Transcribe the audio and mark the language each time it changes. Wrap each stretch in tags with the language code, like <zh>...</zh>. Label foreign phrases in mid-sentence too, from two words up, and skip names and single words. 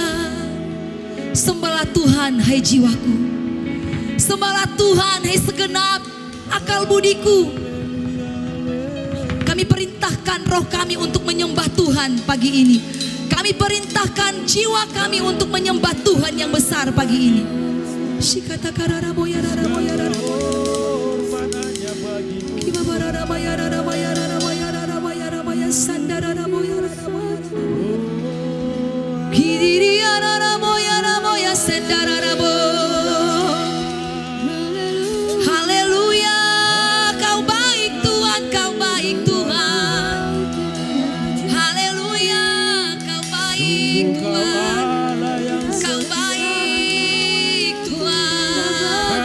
<id>Sembahlah Tuhan hai jiwaku, sembahlah Tuhan hai segenap akal budiku. Kami perintahkan roh kami untuk menyembah Tuhan pagi ini. Kami perintahkan jiwa kami untuk menyembah Tuhan yang besar pagi ini. Shikata karara boya rara boya rara. Kiba barara boya rara boya rara boya rara boya rara boya sandara rara boya rara boya. Kidiri rara boya rara boya sandara rara boya. Haleluya, Kau baik Tuhan, Kau baik Tuhan. Haleluya, Kau baik Tuhan. Kau baik Tuhan.</id>